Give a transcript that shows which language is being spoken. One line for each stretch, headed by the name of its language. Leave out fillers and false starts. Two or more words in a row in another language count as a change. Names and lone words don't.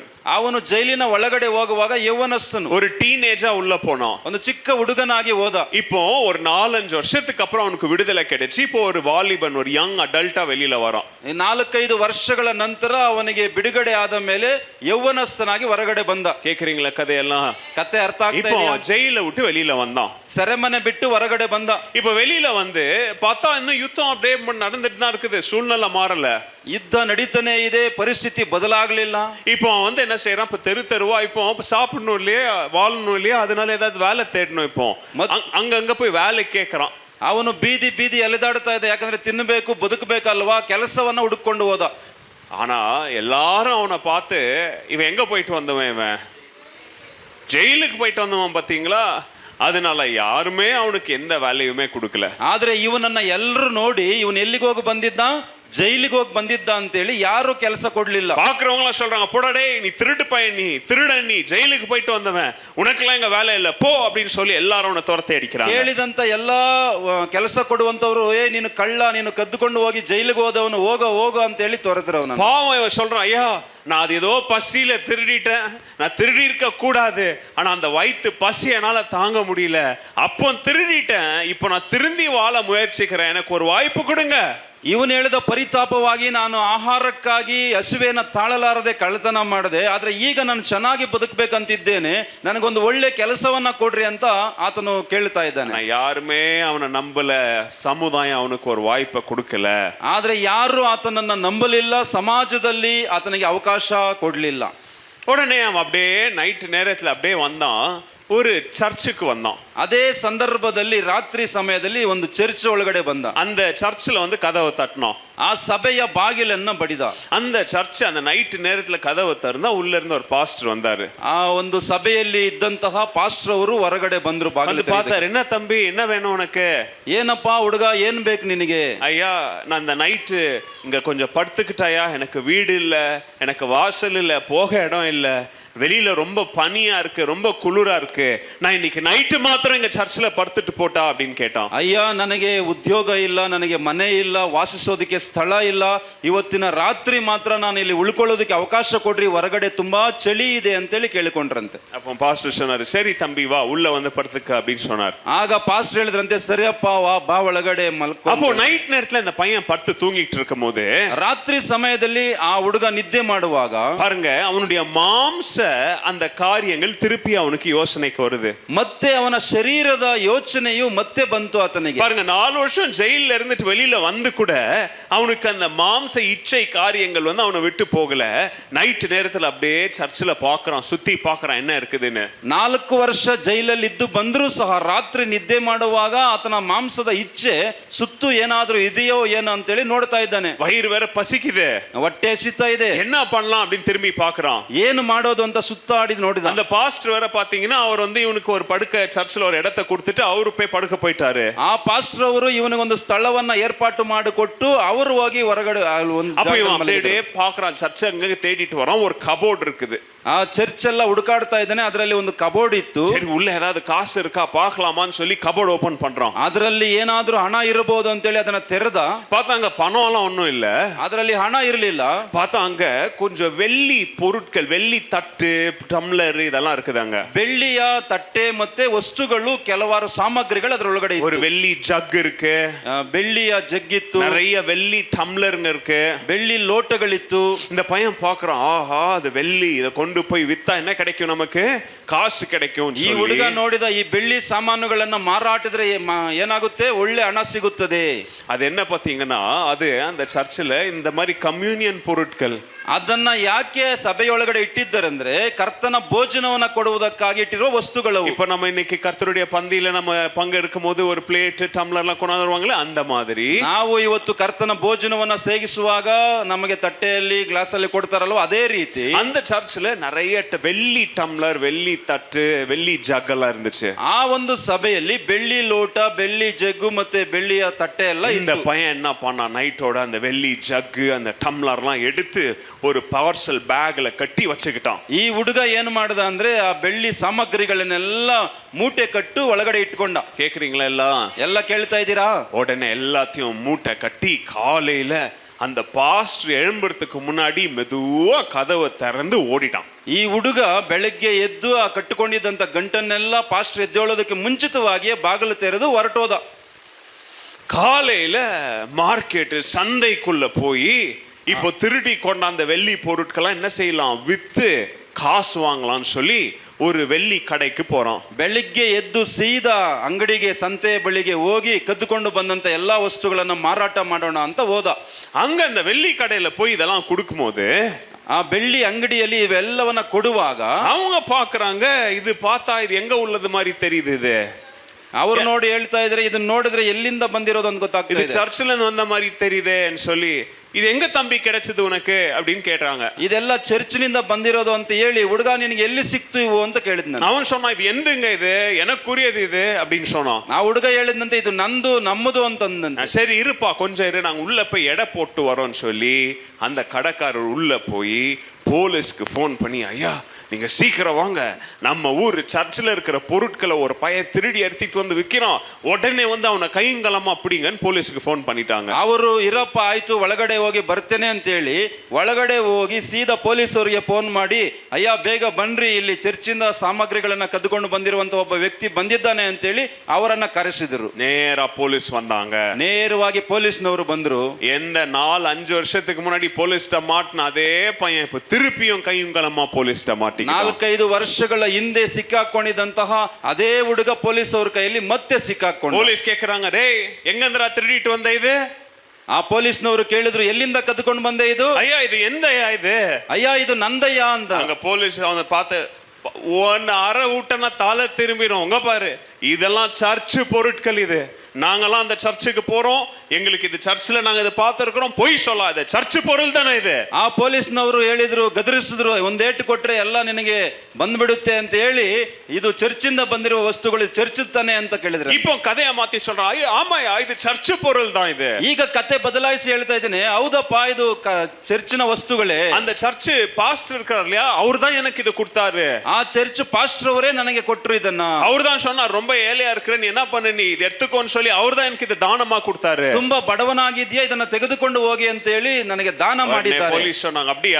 Kannada: ಅವನು ಜೈಲಿನ ಒಳಗಡೆ ಹೋಗುವಾಗ ಯೌವನಸ್ಥನು,
Tamil: ஒரு டீனேஜா உள்ள போனான்.
Kannada: ಒಂದು ಚಿಕ್ಕ ಹುಡುಗನಾಗಿ ಹೋದ.
Tamil: இப்போ ஒரு 4-5 வருஷத்துக்கு அப்புறம் அவனுக்கு விடுதலை கிடைச்சு இப்போ ஒரு வாலிபன், ஒரு
English: young adult
Tamil: வெளியில வரான்.
Kannada: 4-5 ವರ್ಷಗಳ ನಂತರ ಅವನಿಗೆ ಬಿಡುಗಡೆ ಆದ ಮೇಲೆ ಯೌವನಸ್ಥನಾಗಿ ಹೊರಗಡೆ ಬಂದ.
Tamil: கேக்குறீங்களா கதையெல்லாம்?
Kannada: ಕತೆ ಅರ್ಥ ಆಗ್ತಾ
Tamil: இப்போ
Kannada: ಇದೆಯಾ?
Tamil: ஜெயில விட்டு வெளியில வந்தான்.
Kannada: ಸೆರೆಮನೆ ಬಿಟ್ಟು ಹೊರಗಡೆ ಬಂದ.
Tamil: இப்போ வெளியில வந்து பார்த்தா இன்னும் யுத்தம் அப்படியே நடந்துட்டு தான் இருக்குது. சூழ்நிலை மாறல.
Kannada: ಯುದ್ಧ ನಡೀತಾನೆ ಇದೆ, ಪರಿಸ್ಥಿತಿ ಬದಲಾಗಲಿಲ್ಲ.
Tamil: இப்போ வந்து என்ன செய்யறான்? இப்போ தெருவா இப்போ சாப்பிடணும் இல்லையா, வாழணும் இல்லையா, அதனால ஏதாவது வேலை தேடணும். இப்போ அங்க போய் வேலை கேட்கறான்.
Kannada: ಅವನು ಬೀದಿ ಬೀದಿ ಅಲೆದಾಡ್ತಾ ಇದೆ, ಯಾಕಂದ್ರೆ ತಿನ್ನಬೇಕು ಬದುಕಬೇಕಲ್ವಾ, ಕೆಲಸವನ್ನ ಹುಡುಕೊಂಡು ಹೋದ.
Tamil: ஆனா எல்லாரும் அவனை பார்த்து இவன் எங்க போயிட்டு வந்தவன், இவன் ஜெயிலுக்கு போயிட்டு வந்தவன் பாத்தீங்களா? அதனால யாருமே அவனுக்கு எந்த வேலையுமே கொடுக்கல.
Kannada: ಆದ್ರೆ ಇವನನ್ನ ಎಲ್ಲರೂ ನೋಡಿ ಇವನು ಎಲ್ಲಿಗೆ ಹೋಗಿ ಬಂದಿದ್ದ, ಜೈಲಿಗೆ ಹೋಗಿ ಬಂದಿದ್ದ ಅಂತೇಳಿ ಯಾರು ಕೆಲಸ ಕೊಡ್ಲಿಲ್ಲ.
Tamil: பாக்குறவங்க சொல்றாங்க, போடா நீ திருட்டு பையன், நீ திருடன், நீ ஜெயிலுக்கு போயிட்டு வந்தவன், உனக்கெல்லாம் இங்க வேலை இல்ல போ அப்படின்னு சொல்லி எல்லாரும் அவனை துரத்தி அடிக்கிறாங்க.
Kannada: ಕೇಳಿದಂತ ಎಲ್ಲಾ ಕೆಲಸ ಕೊಡುವಂತವರು, ನೀನು ಕಳ್ಳ, ನೀನು ಕದ್ದುಕೊಂಡು ಹೋಗಿ ಜೈಲಿಗೆ ಹೋದವನು, ಹೋಗೋ ಅಂತ ಹೇಳಿ ತೊರೆದ್ರು ಅವನನ್ನು.
Tamil: பாவம் இவன் சொல்றான், ஐயா நான் அது ஏதோ பசியில திருடிட்டேன், நான் திருடி இருக்க கூடாது, ஆனா அந்த வயிற்று பசி என்னால தாங்க முடியல, அப்போ திருடிட்டேன், இப்போ நான் திருந்தி வாழ முயற்சிக்கிறேன், எனக்கு ஒரு வாய்ப்பு கொடுங்க.
Kannada: ಇವನು ಹೇಳಿದ ಪರಿತಾಪವಾಗಿ, ನಾನು ಆಹಾರಕ್ಕಾಗಿ ಹಸಿವೆಯನ್ನು ತಾಳಲಾರದೆ ಕಳ್ಳತನ ಮಾಡಿದೆ, ಆದ್ರೆ ಈಗ ನಾನು ಚೆನ್ನಾಗಿ ಬದುಕಬೇಕಂತಿದ್ದೇನೆ, ನನಗೊಂದು ಒಳ್ಳೆ ಕೆಲಸವನ್ನ ಕೊಡ್ರಿ ಅಂತ ಆತನು ಕೇಳ್ತಾ ಇದ್ದಾನೆ. ಯಾರುಮೇ ಅವನ ನಂಬಲ, ಸಮುದಾಯ ಅವನಿಗೆ
Tamil: ஒரு வாய்ப்பை கொடுக்கல.
Kannada: ಆದ್ರೆ ಯಾರು ಆತನನ್ನ ನಂಬಲಿಲ್ಲ, ಸಮಾಜದಲ್ಲಿ ಆತನಿಗೆ ಅವಕಾಶ ಕೊಡ್ಲಿಲ್ಲ.
Tamil: உடனே அவன் அப்படியே நைட் நேரத்துல அப்படியே வந்தான், ஒரு சர்ச்சுக்கு வந்தான்.
Kannada: ಅದೇ ಸಂದರ್ಭದಲ್ಲಿ ರಾತ್ರಿ ಸಮಯದಲ್ಲಿ ಒಂದು ಚರ್ಚ್ ಒಳಗಡೆ ಬಂದ.
Tamil: அந்த சர்ச்சில் வந்து கதவை தட்டினோம்.
Kannada: ಆ ಸಭೆಯ ಬಾಗಿಲನ್ನ ಬಡಿದ.
Tamil: அந்த சர்ச் அந்த நைட் நேரத்துல கதவை திறந்தா உள்ள இருந்து ஒரு பாஸ்டர் வந்தாரு.
Kannada: ಆ ಒಂದು ಸಭೆಯಲ್ಲಿ ಇದ್ದಂತಹ ಪಾಸ್ಟರ್ ಅವರು ಹೊರಗಡೆ ಬಂದ್ರು. ಬಾಗಿಲು
Tamil: பார்த்தாரு. என்ன தம்பி, என்ன வேணும் உனக்கு?
Kannada: ಏನಪ್ಪಾ ಹುಡುಗ, ಏನ್ ಬೇಕು ನಿನಗೆ?
Tamil: ஐயா நான் இந்த நைட்டு இங்க கொஞ்சம் படுத்துக்கிட்டாயா, எனக்கு வீடு இல்ல, எனக்கு வாசல் இல்ல, போக இடம் இல்ல, வெளியில ரொம்ப பனியா இருக்கு, ரொம்ப குளிரா இருக்கு, நான் இன்னைக்கு நைட்டு மாத்திரம் இங்க சர்ச்சில் படுத்துட்டு போட்டா அப்படின்னு கேட்டான்.
Kannada: ಅಯ್ಯ, ನನಗೆ ಉದ್ಯೋಗ ಇಲ್ಲ, ನನಗೆ ಮನೆ ಇಲ್ಲ, ವಾಸಿಸೋದಕ್ಕೆ ಸ್ಥಳ ಇಲ್ಲ, ಇವತ್ತಿನ ರಾತ್ರಿ ಮಾತ್ರ ನಾನು ಇಲ್ಲಿ ಉಳ್ಕೊಳ್ಳೋದಕ್ಕೆ ಅವಕಾಶ ಕೊಡ್ರಿ, ಹೊರಗಡೆ ತುಂಬಾ ಚಳಿ ಇದೆ ಅಂತೇಳಿ ಕೇಳಿಕೊಂಡ್ರಂತೆ.
Tamil: அப்போ பாஸ்டர் சொன்னாரு, சரி தம்பி வா உள்ள வந்து படுத்துக்க அப்படின்னு சொன்னார்.
Kannada: ಆಗ ಪಾಸ್ಟರ್ ಹೇಳಿದ್ರಂತೆ, ಸರಿಯಪ್ಪ ವಾ, ಬಾ ಒಳಗಡೆ ಮಲ್ಕೊ.
Tamil: அப்போ நைட் நேரத்துல இந்த பையன் படுத்து தூங்கிட்டு இருக்கும் போது,
Kannada: ರಾತ್ರಿ ಸಮಯದಲ್ಲಿ ಆ ಹುಡುಗ ನಿದ್ದೆ ಮಾಡುವಾಗ
Tamil: பாருங்க அவனுடைய மாம்ச அந்த காரியங்கள் திருப்பி அவனுக்கு யோசனைக்கு வருது.
Kannada: ಮತ್ತೆ ಅವನ ಶರೀರದ ಯೋಚನೆಯು ಮತ್ತೆ ಬಂತು ಆತನಿಗೆ.
Tamil: பாருங்க 4 வருஷம் ஜெயில இருந்துட்டு வெளியில வந்து கூட அவனுக்கு அந்த மாம்ச இச்சை காரியங்கள் வந்து அவனை விட்டு போகல. நைட் நேரத்துல அப்படியே சர்ச்சில் பார்க்கறான், சுத்தி பார்க்கறான் என்ன இருக்குதுன்னு.
Kannada: 4 ವರ್ಷ ಜೈಲಲ್ಲಿ ಇದ್ದು ಬಂದರೂ ಸಹ ರಾತ್ರಿ ನಿದ್ದೆ ಮಾಡುವಾಗ ಆತನ ಮಾಂಸದ ಇಚ್ಛೆ ಸುತ್ತು ಏನಾದ್ರೂ ಇದೆಯೋ ಏನೋ ಅಂತೇಳಿ ನೋಡ್ತಾ ಇದ್ದಾನೆ.
Tamil: வயிறு வேற பசிக்குது,
Kannada: ಹೊಟ್ಟೆ ಹಸಿತಾ ಇದೆ,
Tamil: என்ன பண்ணலாம் அப்படின்னு திரும்பி பார்க்கறான்.
Kannada: ಏನು ಮಾಡೋದು ಅಂತ ಸುತ್ತಾಡಿ ನೋಡಿದ.
Tamil: அந்த பாஸ்டர் வேற பாத்தீங்கன்னா அவர் வந்து இவனுக்கு ஒரு படுக்க சர்ச்சில் ஒரு இடத்தை கொடுத்துட்டு அவரு போய் படுக்க போயிட்டாரு.
Kannada: ಆ ಪಾಸ್ಟರ್ ಅವರು ಇವನಿಗೆ ಒಂದು ಸ್ಥಳವನ್ನ ಏರ್ಪಾಟು ಮಾಡಿಕೊಟ್ಟು ಅವರು ಹೋಗಿ ಹೊರಗಡೆ
Tamil: அப்ப இவன் அப்படியே பார்க்கறான், சர்ச்சை அங்க தேடிட்டு வரான். ஒரு கபோர்ட் இருக்குது.
Kannada: ಆ ಚರ್ಚ್ ಎಲ್ಲ ಹುಡುಕಾಡ್ತಾ ಇದ್ದಾನೆ. ಅದರಲ್ಲಿ ಒಂದು ಕಬೋರ್ಡ್ ಇತ್ತು.
Tamil: சரி உள்ள ஏதாவது காசு இருக்கா பார்க்கலாமான்னு சொல்லி
English: cupboard open
Tamil: பண்றான்.
Kannada: ಅದರಲ್ಲಿ ಏನಾದ್ರೂ ಹಣ ಇರಬಹುದು ಅಂತೇಳಿ ಅದನ್ನ ತೆರೆದ.
Tamil: பார்த்தா அங்க பணம் எல்லாம் ஒண்ணும் இல்ல.
Kannada: ಅದರಲ್ಲಿ ಹಣ ಇರಲಿಲ್ಲ.
Tamil: பார்த்தா அங்க கொஞ்சம் வெள்ளி பொருட்கள், வெள்ளி தட்டு, டம்ளர் இதெல்லாம் இருக்குது. அங்க
Kannada: ಬೆಳ್ಳಿಯ ತಟ್ಟೆ ಮತ್ತೆ ವಸ್ತುಗಳು, ಕೆಲವಾರು ಸಾಮಗ್ರಿಗಳು ಅದರೊಳಗಡೆ ಇತ್ತು.
Tamil: ஒரு வெள்ளி ஜக் இருக்கு,
Kannada: ಬೆಳ್ಳಿಯ ಜಗ್ ಇತ್ತು,
Tamil: நிறைய வெள்ளி டம்ளர்ங்க இருக்கு,
Kannada: ಬೆಳ್ಳಿ ಲೋಟಗಳಿತ್ತು.
Tamil: இந்த பையன் பார்க்கறான், ஆஹா அது வெள்ளி, இத கொண்டு போய் வித்தா என்ன கிடைக்கும், நமக்கு காசு கிடைக்கும்.
Kannada: ಈ ಹುಡುಗ ನೋಡಿದ ಈ ಬೆಳ್ಳಿ ಸಾಮಾನುಗಳನ್ನ ಮಾರಾಟಿದ್ರೆ ಏನಾಗುತ್ತೆ, ಒಳ್ಳೆ ಹಣ ಸಿಗುತ್ತದೆ.
Tamil: அது என்ன பாத்தீங்கன்னா, அது அந்த சர்ச்சில் இந்த மாதிரி கம்யூனியன் பொருட்கள்
Kannada: ಅದನ್ನ ಯಾಕೆ ಸಭೆಯೊಳಗಡೆ ಇಟ್ಟಿದ್ದಾರೆ ಅಂದ್ರೆ ಕರ್ತನ ಭೋಜನವನ್ನ ಕೊಡುವುದಕ್ಕಾಗಿ ಇಟ್ಟಿರುವ ವಸ್ತುಗಳು.
Tamil: இப்ப நம்ம இன்னைக்கு கர்த்தருடைய பந்தியில நம்ம பங்கெடுக்கும் போது ஒரு பிளேட் டம்ளர் எல்லாம் கொண்டு வருவாங்களே, அந்த மாதிரி
Kannada: ನಾವು ಇವತ್ತು ಕರ್ತನ ಭೋಜನವನ್ನ ಸೇವಿಸುವಾಗ ನಮಗೆ ತಟ್ಟೆಯಲ್ಲಿ ಗ್ಲಾಸ್ ಅಲ್ಲಿ ಕೊಡ್ತಾರಲ್ವ, ಅದೇ ರೀತಿ
Tamil: அந்த சர்ச்சில் நிறைய வெள்ளி டம்ளர், வெள்ளி தட்டு, வெள்ளி ஜக் எல்லாம் இருந்துச்சு.
Kannada: ಆ ಒಂದು ಸಭೆಯಲ್ಲಿ ಬೆಳ್ಳಿ ಲೋಟ, ಬೆಳ್ಳಿ ಜಗ್ಗು ಮತ್ತೆ ಬೆಳ್ಳಿಯ ತಟ್ಟೆ ಎಲ್ಲ
Tamil: இந்த பையன் என்ன பண்ணா, நைட்டோட அந்த வெள்ளி ஜக்கு அந்த டம்ளர்லாம் எடுத்து ஒரு
English: parcel bag
Tamil: கட்டி வச்சுக்கிட்டான்.
Kannada: ಈ ಹುಡುಗ ಏನು ಮಾಡಿದ ಅಂದ್ರೆ ಆ ಬೆಳ್ಳಿ ಸಾಮಗ್ರಿಗಳನ್ನೆಲ್ಲ ಮೂಟೆ ಕಟ್ಟು ಒಳಗಡೆ ಇಟ್ಕೊಂಡ.
Tamil: கேக்குறீங்களா
Kannada: ಎಲ್ಲ ಕೇಳ್ತಾ ಇದ್ದೀರಾ?
Tamil: உடனே எல்லாத்தையும் மூட்டை கட்டி காலையில அந்த பாஸ்டர் எழும்புறதுக்கு முன்னாடி மெதுவா கதவை திறந்து ஓடிட்டான்.
Kannada: ಈ ಹುಡುಗ ಬೆಳಗ್ಗೆ ಎದ್ದು ಆ ಕಟ್ಟಿಕೊಂಡಿದ್ದಂತ ಗಂಟನ್ನೆಲ್ಲ ಪಾಸ್ಟರ್ ಎದ್ದೇಳೋದಕ್ಕೆ ಮುಂಚಿತವಾಗಿಯೇ ಬಾಗಿಲು ತೆರೆದು ಹೊರಟೋದ.
Tamil: காலையில மார்க்கெட் சந்தைக்குள்ள போய் இப்போ திருடி கொண்டாந்த வெள்ளி பொருட்களை என்ன செய்யலாம், வித்து காசு வாங்கலாம்னு சொல்லி ஒரு வெள்ளி கடைக்கு போறான்.
Kannada: ಬೆಳಿಗ್ಗೆ ಎದ್ದು ಸೀದಾ ಅಂಗಡಿಗೆ, ಸಂತೆ ಬಳಿಗೆ ಹೋಗಿ ಕದ್ದುಕೊಂಡು ಬಂದಂತ ಎಲ್ಲಾ ವಸ್ತುಗಳನ್ನ ಮಾರಾಟ ಮಾಡೋಣ ಅಂತ ಹೋದ.
Tamil: அங்க அந்த வெள்ளி கடையில போய் இதெல்லாம் கொடுக்கும்போது,
Kannada: ಆ ಬೆಳ್ಳಿ ಅಂಗಡಿಯಲ್ಲಿ ಇವೆಲ್ಲವನ್ನ ಕೊಡುವಾಗ
Tamil: அவங்க பாக்குறாங்க, இது பார்த்தா இது எங்க உள்ளது மாதிரி தெரியுது, இது
Kannada: ಅವರು ನೋಡಿ ಹೇಳ್ತಾ ಇದ್ರೆ, ಇದನ್ನ ನೋಡಿದ್ರೆ ಎಲ್ಲಿಂದ ಬಂದಿರೋದು ಅಂತ ಗೊತ್ತಾಗ್ತದೆ,
Tamil: இது சர்ச்சில் இருந்து வந்த மாதிரி தெரியுதேன்னு சொல்லி, இது எங்க தம்பி கிடைச்சது உனக்கு அப்படின்னு கேட்டாங்க.
Kannada: ಇದೆಲ್ಲ ಚರ್ಚಿನಿಂದ ಬಂದಿರೋದು ಅಂತ ಹೇಳಿ, ಹುಡುಗ ನಿನಗೆ ಎಲ್ಲಿ ಸಿಕ್ತು ಇವು ಅಂತ ಕೇಳಿದ್ನ.
Tamil: அவன் சொன்னான், இது எந்துங்க, இது எனக்குரியது இது அப்படின்னு சொன்னான்.
Kannada: ಆ ಹುಡುಗ ಹೇಳಿದಂತೆ ಇದು ನಂದು, ನಮ್ಮದು ಅಂತಂದಂತೆ.
Tamil: சரி இருப்பா, கொஞ்சம் இரு, நாங்க உள்ள போய் எடை போட்டு வரோம்னு சொல்லி அந்த கடைக்காரர் உள்ள போய்
English: police phone
Tamil: பண்ணி, ஐயா நீங்க சீக்கிரம் வாங்க, நம்ம ஊர் சர்ச்சில் இருக்கிற பொருட்களை ஒரு பையன் திருடி எடுத்துட்டு வந்து விற்கிறான், உடனே வந்து அவனை கையங்கலமா அப்படிங்கன்னு
English: police phone
Tamil: பண்ணிட்டாங்க.
Kannada: ಅವರು ಇರಪ್ಪ ಆಯ್ತು ಒಳಗಡೆ ಹೋಗಿ ಬರ್ತೇನೆ ಅಂತ ಹೇಳಿ ಒಳಗಡೆ ಹೋಗಿ ಸೀದಾ ಪೊಲೀಸರಿಗೆ ಫೋನ್ ಮಾಡಿ, ಅಯ್ಯ ಬೇಗ ಬನ್ರಿ, ಇಲ್ಲಿ ಚರ್ಚಿಂದ ಸಾಮಗ್ರಿಗಳನ್ನ ಕದ್ದುಕೊಂಡು ಬಂದಿರುವಂತ ಒಬ್ಬ ವ್ಯಕ್ತಿ ಬಂದಿದ್ದಾನೆ ಅಂತ ಹೇಳಿ ಅವರನ್ನ ಕರೆಸಿದ್ರು.
Tamil: நேரா போலீஸ் வந்தாங்க.
Kannada: ನೇರವಾಗಿ ಪೊಲೀಸ್ನವರು ಬಂದ್ರು.
Tamil: எந்த 4-5 வருஷத்துக்கு முன்னாடி போலீஸ்ட மாட்டின அதே பையன் இப்ப திருப்பியும் கையங்கலமா போலீஸ்ட மாட்டி
Kannada: 4-5 ವರ್ಷಗಳ ಹಿಂದೆ ಸಿಕ್ಕಾಕೊಂಡಿದ್ದಂತಹ ಅದೇ ಹುಡುಗ ಪೊಲೀಸ್ ಅವ್ರ ಕೈಯಲ್ಲಿ ಮತ್ತೆ ಸಿಕ್ಕಾಕೊಂಡು.
Tamil: போலீஸ் கேக்குறாங்க, டேய் எங்கந்திரா திருடிட்டு வந்த இது?
Kannada: ಆ ಪೊಲೀಸ್ನವರು ಕೇಳಿದ್ರು, ಎಲ್ಲಿಂದ ಕದ್ದುಕೊಂಡು ಬಂದೆ ಇದು?
Tamil: ஐயா இது எந்தயா இது?
Kannada: ಅಯ್ಯ ಇದು ನಂದಯ್ಯ ಅಂತ.
Tamil: அங்க போலீஸ் அவனை பார்த்து, ஒன்னு அரை ஊட்டனா தலை திரும்பிடும், உங்க பாரு இதெல்லாம் சர்ச்சு பொருட்கள், இது நாங்கெல்லாம் அந்த சர்ச்சுக்கு போறோம், எங்களுக்கு இது சர்ச்சில் நாங்க இதை பார்த்திருக்கிறோம், பொய் சொல்லாத, சர்ச்சு பொருள் தானே இது.
Kannada: ಆ ಪೊಲೀಸ್ನವರು ಹೇಳಿದ್ರು, ಗದರಿಸಿದ್ರು, ಒಂದೇಟು ಕೊಟ್ರೆ ಎಲ್ಲ ನಿನಗೆ ಬಂದ್ಬಿಡುತ್ತೆ ಅಂತ ಹೇಳಿ, ಇದು ಚರ್ಚಿಂದ ಬಂದಿರುವ ವಸ್ತುಗಳು ಚರ್ಚ್ ತಾನೆ ಅಂತ ಕೇಳಿದ್ರು.
Tamil: இப்போ கதையை மாத்தி சொல்றான், ஆமாயா இது சர்ச்சு பொருள் தான் இது.
Kannada: ಈಗ ಕತೆ ಬದಲಾಯಿಸಿ ಹೇಳ್ತಾ ಇದ್ದೇನೆ, ಹೌದಪ್ಪ ಇದು ಚರ್ಚಿನ ವಸ್ತುಗಳೇ.
Tamil: அந்த சர்ச்சு பாஸ்டர் இருக்கார் இல்லையா, அவர் தான் எனக்கு இது கொடுத்தாரு.
Kannada: ಆ ಚರ್ಚ್ ಪಾಸ್ಟರ್ ಅವರೇ ನನಗೆ ಕೊಟ್ಟರು ಇದನ್ನ.
Tamil: அவர் தான் சொன்னார், ரொம்ப ஏழையா இருக்கிற நீ என்ன பண்ணு, நீ இது எடுத்துக்கோன்னு சொல்லி அவர் தான் எனக்கு இது தானமா கொடுத்தாரு.
Kannada: ತುಂಬಾ ಬಡವನಾಗಿದ್ಯಾ, ಇದನ್ನ ತೆಗೆದುಕೊಂಡು ಹೋಗಿ ಅಂತ ಹೇಳಿ ನನಗೆ ದಾನ ಮಾಡಿದ್ದಾರೆ.
Tamil: போலீஸ் சொன்னாங்க, அப்படியா,